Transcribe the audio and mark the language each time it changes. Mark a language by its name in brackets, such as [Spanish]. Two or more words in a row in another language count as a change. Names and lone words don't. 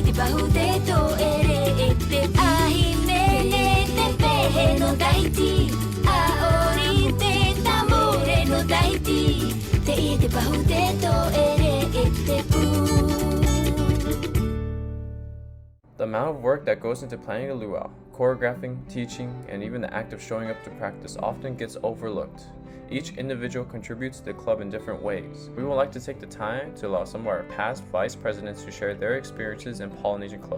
[Tahitian] te pahu te to ere e te ahi mene te pehe no Tahiti, a ori te tamore no Tahiti, te ia te pahu te to ere e te pū. [English] The amount of work that goes into planning a luau, choreographing, teaching, and even the act of showing up to practice often gets overlooked. Each individual contributes to the club in different ways. We would like to take the time to allow some of our past vice presidents to share their experiences in Polynesian Club.